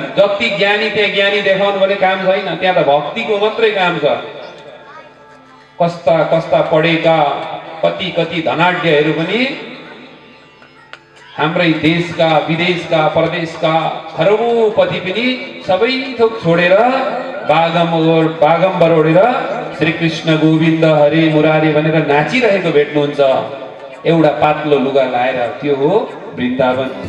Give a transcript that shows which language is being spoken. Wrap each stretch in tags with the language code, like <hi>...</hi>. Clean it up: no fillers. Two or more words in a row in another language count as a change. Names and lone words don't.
<ne>जति ज्ञानी त्यहाँ ज्ञानी देखाउनु भने काम छैन, त्यहाँ त भक्तिको मात्रै काम छ। कस्ता पढेका कति धनाढ्यहरू पनि हाम्रै देशका विदेशका परदेशका खरबौपति पनि सबै थोक छोडेर बागम्बर ओढेर श्री कृष्ण गोविन्द हरे मुरारी भनेर नाचिरहेको भेट्नुहुन्छ एउटा पातलो लुगा लाएर। त्यो हो वृन्दावन।</ne>